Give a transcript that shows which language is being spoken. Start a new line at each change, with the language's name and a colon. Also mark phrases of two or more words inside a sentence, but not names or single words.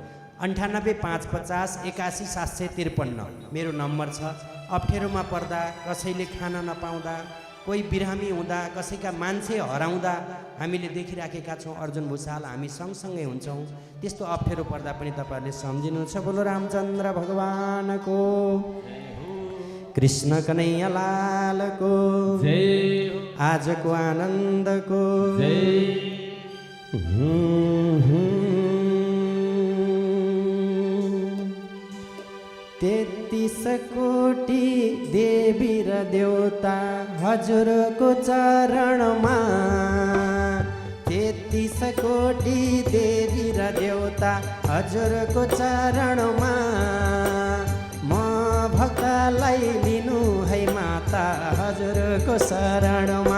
Nepali: 98550 81 753 मेरो नम्बर छ। अप्ठ्यारोमा पर्दा, कसैले खान नपाउँदा, कोही बिरामी हुँदा, कसैका मान्छे हराउँदा हामीले देखिराखेका छौँ। अर्जुन भुषाल हामी सँगसँगै हुन्छौँ। त्यस्तो अप्ठ्यारो पर्दा पनि तपाईँहरूले सम्झिनुहुन्छ। बोलो रामचन्द्र भगवानको, कृष्ण कन्हैया लालको जय, आजको आनन्दको जय। 33 कोटी देवी र देवता हजुरको चरणमा, 33 कोटी देवी र देवता हजुरको चरणमा, म भक्तलाई लिनु है माता हजुरको शरणमा।